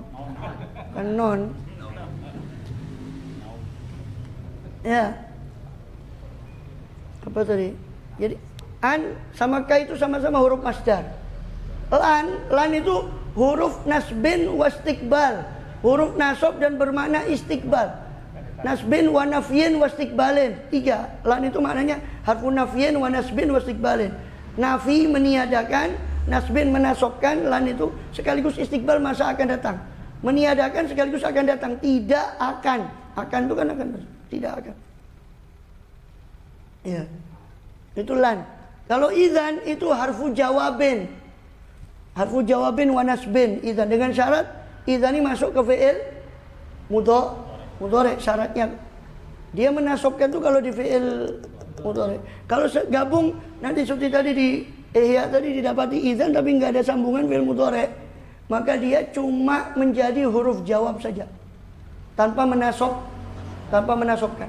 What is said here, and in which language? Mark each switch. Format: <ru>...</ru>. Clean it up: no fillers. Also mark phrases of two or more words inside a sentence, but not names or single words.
<id>Kan noun. Ya. Apa tadi? Jadi an sama ka itu sama-sama huruf masdar. Lan itu huruf</id> <ar>نصب واستقبال.</ar> <id>Huruf nasab dan bermakna istiqbal.</id> <ar>نصب ونفي واستقبال. 3.</ar> <id>Lan itu maknanya</id> <ar>حرف نفي ونصب واستقبال.</ar> <id>Nafi meniadakan, nasbin menasabkan, lan itu sekaligus istiqbal masa akan datang. Meniadakan sekaligus akan datang, tidak akan. Akan itu kan akan, tidak akan. Ya. Itu lan. Kalau idzan itu</id> <ar>حرف جواب. حرف جواب ونصب.</ar> <id>Idzan dengan syarat idzan ini masuk ke</id> <ar>فعل مضارع.</ar> <id>Syaratnya dia menasabkan itu kalau di</id> <ar>فعل مضارع.</ar> <id>Kalau gabung nanti seperti tadi di Ihya tadi didapati idzan tapi nggak ada sambungan</id> <ar>فعل مضارع,</ar> <id>maka dia cuma menjadi huruf jawab saja tanpa menasabkan.</id>